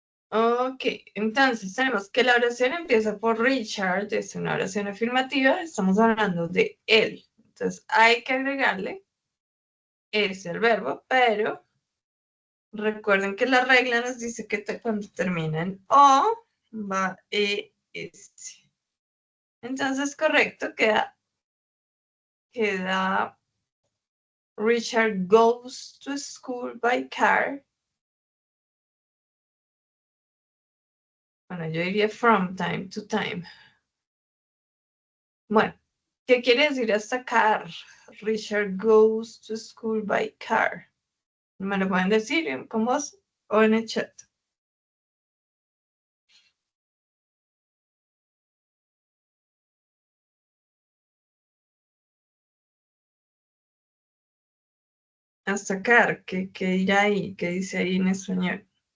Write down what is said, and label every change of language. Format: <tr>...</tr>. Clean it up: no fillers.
<es>Ok, entonces tenemos que la oración empieza por Richard, es una oración afirmativa, estamos hablando de él. Entonces hay que agregarle ese al verbo, pero recuerden que la regla nos dice que cuando termina en O va ES. Entonces, correcto, queda</es> <en>Richard goes to school by car.</en> <es>Bueno, yo diría</es> <en>from time to time.</en> <es>Bueno, ¿qué quiere decir hasta car?</es> <en>Richard goes to school by car.</en> <es>Me lo pueden decir con voz o en el chat. Hasta car, ¿qué dirá ahí? ¿Qué dice ahí en español?</es>